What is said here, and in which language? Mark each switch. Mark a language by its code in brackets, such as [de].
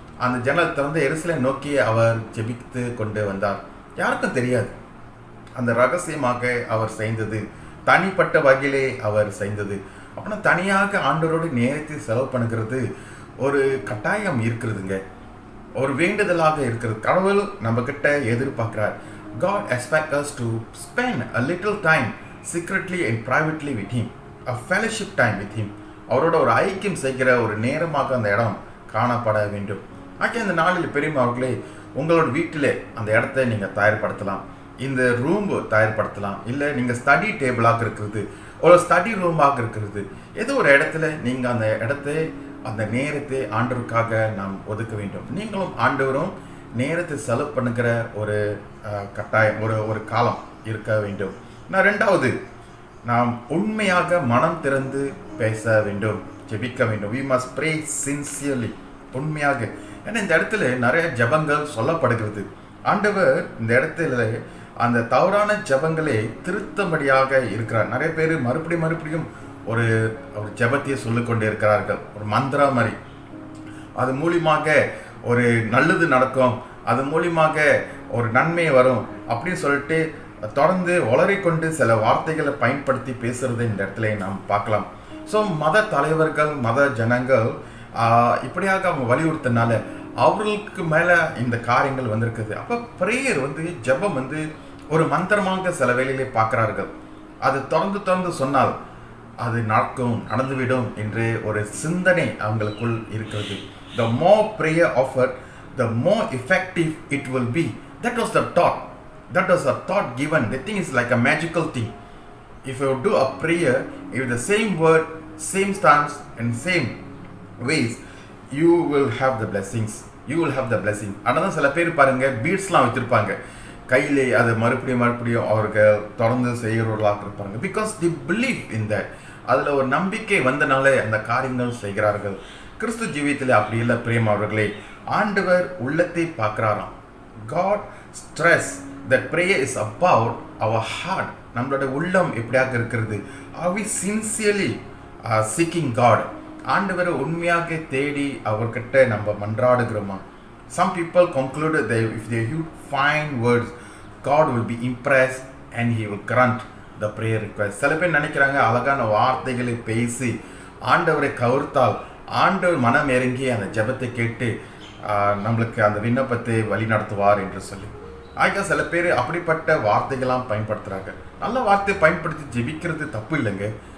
[ta] அந்த ஜன்னல் திறந்து எருசலேம் நோக்கி அவர் ஜெபித்து கொண்டு வந்தார். யாருக்கும் தெரியாது. அந்த ரகசியமாக அவர் செய்தது, தனிப்பட்ட வகையிலே அவர் செய்தது. அப்படின்னா தனியாக ஆண்டவரோடு நேரத்தை செலவு பண்ணுகிறது ஒரு கட்டாயம் இருக்கிறதுங்க, ஒரு வேண்டுதலாக இருக்கிறது. கடவுள் நம்ம கிட்ட எதிர்பார்க்கிறார். [en] God expects us to spend a little time secretly and privately with him, a fellowship time with him. [ta] அவரோட ஒரு ஐக்கியம் செய்கிற ஒரு நேரமாக அந்த இடம் காணப்பட வேண்டும். ஆகிய இந்த நாளில் பெரியவர்களே, உங்களோட வீட்டிலே அந்த இடத்தை நீங்கள் தயார்படுத்தலாம். இந்த ரூம் தயார்படுத்தலாம். இல்லை நீங்கள் ஸ்டடி டேபிளாக இருக்கிறது, ஒரு ஸ்டடி ரூமாக இருக்கிறது, ஏதோ ஒரு இடத்துல நீங்கள் அந்த இடத்தை, அந்த நேரத்தை ஆண்டவருக்காக நாம் ஒதுக்க வேண்டும். நீங்களும் ஆண்டவரும் நேரத்தை செலவு பண்ணுகிற ஒரு கட்டாயம், ஒரு காலம் இருக்க வேண்டும். ரெண்டாவது, நாம் உண்மையாக மனம் திறந்து பேச வேண்டும், ஜெபிக்க வேண்டும். [en] We must pray sincerely, [ta] உண்மையாக. ஏன்னா இந்த இடத்துல நிறைய ஜெபங்கள் சொல்லப்படுகிறது. ஆண்டவர் இந்த இடத்துல அந்த தவறான ஜெபங்களை திருத்தபடியாக இருக்கிறார். நிறைய பேர் மறுபடியும் ஒரு ஜெபத்தையே சொல்லிக்கொண்டே இருக்கிறார்கள், ஒரு மந்திரா மாதிரி. அது மூலியமாக ஒரு நல்லது நடக்கும், அது மூலியமாக ஒரு நன்மை வரும் அப்படின்னு சொல்லிட்டு தொடர்ந்து வளரிக்கொண்டு சில வார்த்தைகளை பயன்படுத்தி பேசுறதை இந்த இடத்துல நாம் பார்க்கலாம். ஸோ மத தலைவர்கள், மத ஜனங்கள் இப்படியாக அவங்க வலியுறுத்தினால அவர்களுக்கு மேலே இந்த காரியங்கள் வந்திருக்குது. அப்போ ப்ரேயர் வந்து, ஜெபம் வந்து ஒரு மந்திரமாக சில வேளையிலே பார்க்குறார்கள். அது தொடர்ந்து சொன்னால் அது நடந்துவிடும் என்று ஒரு சிந்தனை அவங்களுக்குள் இருக்கிறது. [en] The more prayer offered, the more effective it will be. That was the thought given. The thing is like a magical thing. If you do a prayer with the same word, same stance and same ways, you will have the blessings. You will have the blessing. [ta] ஆனால் சில பேர் பாருங்க, பீட்ஸ்லாம் வச்சிருப்பாங்க கையிலே, அது மறுபடியும் அவர்கள் தொடர்ந்து செய்கிறவர்களாக இருப்பாங்க. [en] Because they believe in that. [ta] அதில் ஒரு நம்பிக்கை வந்தனாலே அந்த காரியங்கள் செய்கிறார்கள். கிறிஸ்து ஜீவியத்தில் அப்படி இல்லை பிரியமா அவர்களே. ஆண்டவர் உள்ளத்தை பார்க்குறாராம். [en] God stress that prayer is about our heart. [ta] நம்மளோட உள்ளம் எப்படியாக இருக்கிறது. [en] Are we sincerely seeking God? [ta] ஆண்டவரை உண்மையாக தேடி அவர்கிட்ட நம்ம மன்றாடுகிறோமா? [en] Some people concluded that if they use fine words, God will be impressed and he will grant the prayer request. [ta] சில பேர் நினைக்கிறாங்க அழகான வார்த்தைகளை பேசி ஆண்டவரை கவர்த்தால் ஆண்டவர் மனம் இறங்கி அந்த ஜெபத்தை கேட்டு நம்மளுக்கு அந்த விண்ணப்பத்தை வழி நடத்துவார் என்று சொல்லி. ஆக சில பேர் அப்படிப்பட்ட வார்த்தைகள்லாம் பயன்படுத்துகிறாங்க. நல்ல வார்த்தை பயன்படுத்தி ஜெபிக்கிறது தப்பு இல்லைங்க.